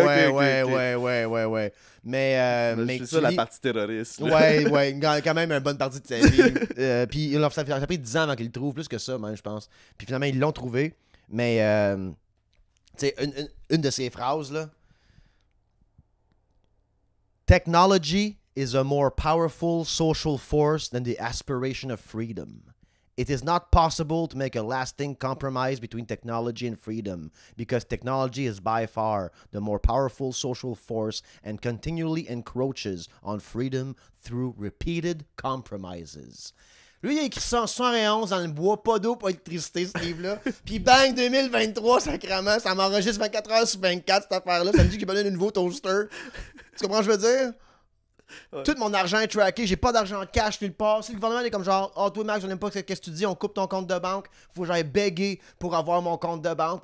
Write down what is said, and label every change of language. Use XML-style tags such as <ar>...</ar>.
<fr>Ouais. Mais c'est ça la partie terroriste. Là. Ouais, quand même une bonne partie de sa vie. Puis ça a pris 10 ans avant qu'ils le trouvent, plus que ça, même, je pense. Puis finalement, ils l'ont trouvé. Mais, tu sais, une de ces phrases, là.</fr> <en>Technology is a more powerful social force than the aspiration of freedom. It is not possible to make a lasting compromise between technology and freedom because technology is by far the more powerful social force and continually encroaches on freedom through repeated compromises.</en> <fr>Lui, il a écrit ça en 71 dans le bois, pas d'eau, pas d'électricité, ce livre-là. Puis bang, 2023, sacrément, ça m'enregistre 24 heures sur 24, cette affaire-là. Ça me dit qu'il me donne un nouveau toaster. Tu comprends ce que je veux dire? Ouais. Tout mon argent est tracké, j'ai pas d'argent cash nulle part. Si le gouvernement est comme genre, oh, toi, Max, je n'aime pas ce que tu dis, on coupe ton compte de banque, faut que j'aille béguer pour avoir mon compte de banque.</fr>